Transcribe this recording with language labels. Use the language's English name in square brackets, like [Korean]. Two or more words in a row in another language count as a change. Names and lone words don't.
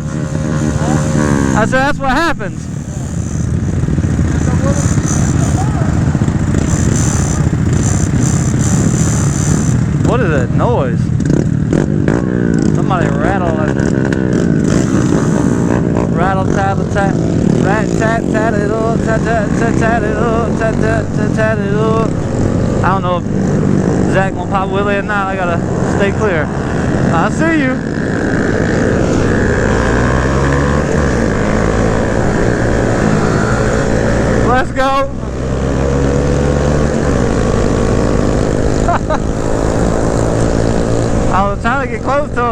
[English] I said that's what happens. What is that noise? Somebody rattle tattle tat, rat tat tat it up, tat tat tat tat it up, tat tat tat tat it up. I don't know if Zach gonna pop wheelie or not. I gotta stay clear. I see you. Let's go. I was trying to get close to him.